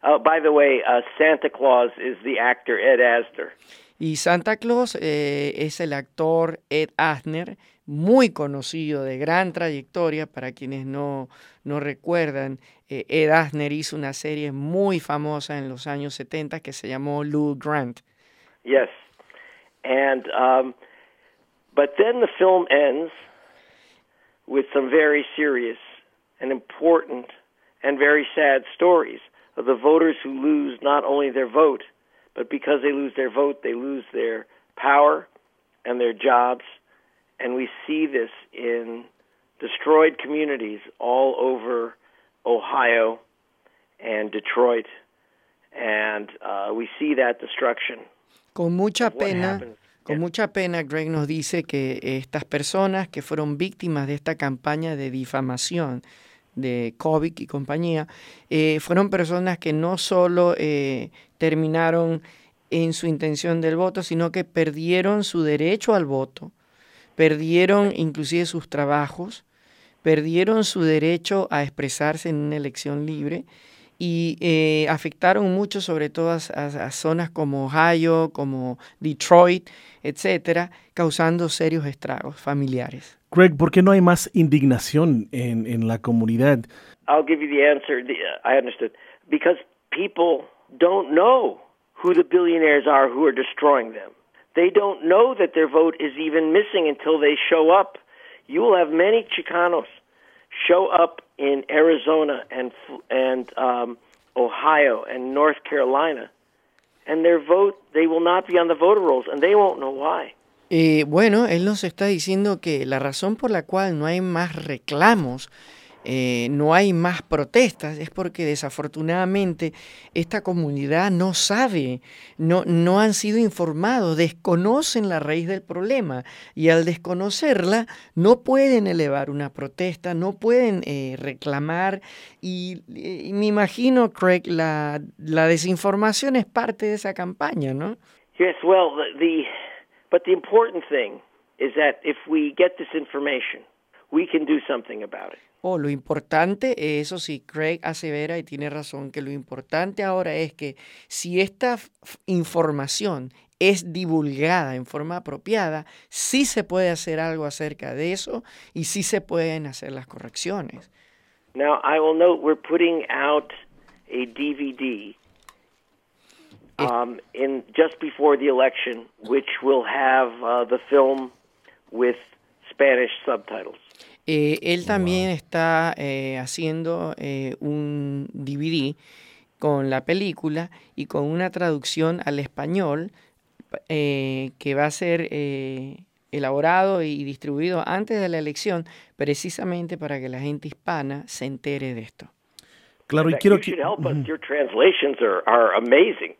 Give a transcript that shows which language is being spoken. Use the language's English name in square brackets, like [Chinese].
[English] By the way, Santa Claus is the actor Ed Asner. [Spanish] Y Santa Claus es el actor Ed Asner, muy conocido, de gran trayectoria. Para quienes no recuerdan, Ed Asner hizo una serie muy famosa en los años 70 que se llamó Lou Grant. [English] Yes, and but then the film ends with some very serious and important and very sad stories of the voters who lose not only their vote, but because they lose their vote, they lose their power and their jobs. And we see this in destroyed communities all over Ohio and Detroit. And we see that destruction. [Spanish] Con mucha pena, Greg nos dice que estas personas que fueron víctimas de esta campaña de difamación de COVID y compañía, fueron personas que no solo terminaron en su intención del voto, sino que perdieron su derecho al voto, perdieron inclusive sus trabajos, perdieron su derecho a expresarse en una elección libre y afectaron mucho, sobre todo a zonas como Ohio, como Detroit, etcétera, causando serios estragos familiares. Greg, ¿por qué no hay más indignación en la comunidad? [English] I'll give you the answer. I understood. Because people don't know who the billionaires are who are destroying them. They don't know that their vote is even missing until they show up. You will have many Chicanos show up in Arizona and Ohio and North Carolina, and their vote, they will not be on the voter rolls, and they won't know why. [Spanish] Bueno, él nos está diciendo que la razón por la cual no hay más reclamos, no hay más protestas, es porque desafortunadamente esta comunidad no sabe, no han sido informados, desconocen la raíz del problema y al desconocerla no pueden elevar una protesta, no pueden reclamar y me imagino, Craig, la desinformación es parte de esa campaña, ¿no? [English] Yes, well, but the important thing is that if we get this information, we can do something about it. [Spanish] Oh, lo importante, eso sí, Craig asevera y tiene razón, que lo importante ahora es que si esta información es divulgada en forma apropiada, sí se puede hacer algo acerca de eso y sí se pueden hacer las correcciones. [English] Now, I will note we're putting out a DVD in just before the election, which will have the film with Spanish subtitles. [Spanish] Él también está haciendo un DVD con la película y con una traducción al español que va a ser elaborado y distribuido antes de la elección, precisamente para que la gente hispana se entere de esto. Claro, y quiero que. [English] You should help us. Your translations are amazing.